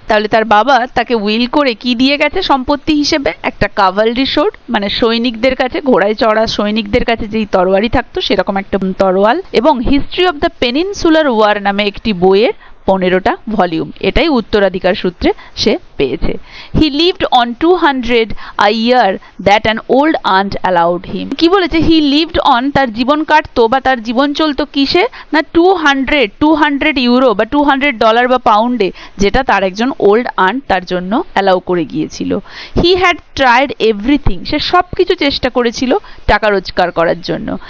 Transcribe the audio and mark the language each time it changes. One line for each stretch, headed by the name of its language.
Bangla: তাহলে তার বাবা তাকে উইল করে কি দিয়ে গেছে সম্পত্তি হিসেবে? একটা কাভালরি সোর্ড, মানে সৈনিকদের কাছে, ঘোড়ায় চড়া সৈনিকদের কাছে যেই তরোয়ারি থাকতো সেরকম একটা তরোয়াল, এবং history of the peninsular war নামে একটি বইয়ের 15টা ভলিউম। এটাই উত্তরাধিকার সূত্রে সে পেয়েছে।
English: He lived on 200 a year that an old aunt allowed him।
Bangla: কি বলেছে?
English: he lived on,
Bangla: তার জীবন কাটতো বা তার জীবন চলতো কিসে? না 200 ইউরো বা $200 বা পাউন্ডে, যেটা তার একজন ওল্ড আন্ট তার জন্য অ্যালাউ করে গিয়েছিল।
English: he had tried everything,
Bangla: সে সব কিছু চেষ্টা করেছিল টাকা রোজগার করার জন্য।